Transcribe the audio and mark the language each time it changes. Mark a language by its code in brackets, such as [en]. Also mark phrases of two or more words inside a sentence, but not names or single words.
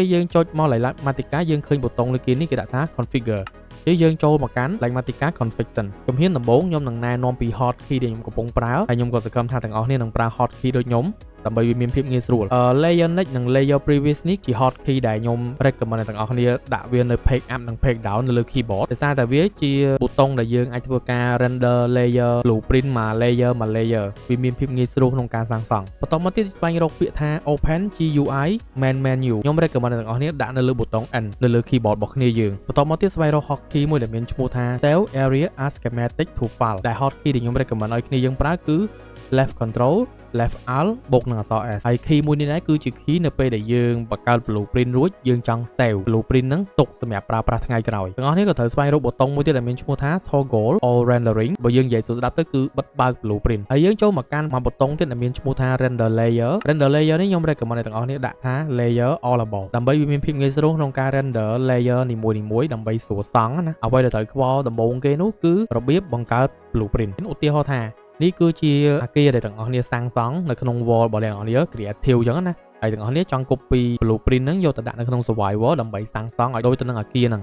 [km] យើងចុចមក Likematica យើងឃើញប៊ូតុងលើគេនេះគេដាក់ថា configureយើងចូលមកកាន់ Likematica config សិនជំហានដំបូងខ្ញុំនឹងណែនាំពី hotkey ដែលខ្ញុំកំពុងប្រើហើយខ្ញុំក៏សង្ឃឹមថាទាំងអស់គ្នានឹងប្រើ hotkey ដូចខ្ញុំដើម្បីវាមានភាពងាយស្រួល [en] layer next [km] និង [en] layer previous [km] នេះជា hotkey ដែលខ្ញុំ recommend ឲ្យទាំងអស់គ្នាដាក់វានៅ [en] page up [km] និង [en] page down [km] នៅលើ keyboard ដោយសារតែវាជាប៊ូតុងដែលយើងអាចធ្វើការ [en] render layer blueprint [km] មួយ layer វាមានភាពងាយស្រួលក្នុងការសាងសង់បន្តមកទៀតស្វែងរកពាក្យថា [en] open GUI main menu [km] ខ្ញុំ recommend ឲ្យទាំងអស់គ្នាដាក់នៅលើប៊ូតុង N នៅលើ keyboard របស់គ្នាយើងបន្តមកទៀតស្វែងរក hotkey មួយដែលមានឈ្មោះថា [en] save area as schematic to file [km] ដែល hotkey ដែលខ្ញុំ recommend ឲ្យគ្នាយើងប្រើគឺ [en] left control left alt [km] បូកនឹងអក្សរ S ហើយ key មួយនេះដែរគឺជា key នៅពេលដែលយើងបង្កើត blueprint រួចយើងចង់ [en] save blueprint [km] ហ្នឹងទុកសម្រាប់ប្រើប្រាស់ថ្ងៃក្រោយទាំងអស់គ្នាក៏ត្រូវស្វែងរកប៊ូតុងមួយទៀតដែលមានឈ្មោះថា [en] toggle or rendering [km] បើយើងនិយាយស្ដាប់ទៅគឺបិទបើក blueprint ហើយយើងចូលមកកាន់មួយប៊ូតុងទៀតដែលមានឈ្មោះថា [en] render layer [km] នេះខ្ញុំ recommend ឲ្យទាំងអស់គ្នាដាក់ថា [en] layer all about [km] ដើម្បីវាមានភាពងាយស្រួលក្នុងការ [en] render layer [km] នីមួយៗដើម្បីស្រួលសង់ណាអ្វីដែលត្រូវខ្វល់ដំបូងគេនោះគឺរបៀប បង្កើត blueprint ឧទាហរណ៍ថានេះគឺជាអាគារដែលទាំងអស់គ្នាសាងសង់នៅក្នុង wall របស់អ្នកនរគ្នា creative អញ្ចឹងណាហើយទាំងអស់គ្នាចង់ [en] copy blueprint [km] ហ្នឹងយកទៅដាក់នៅក្នុង survival ដើម្បីសាងសង់ឲ្យដូចទៅនឹងអាគារហ្នឹង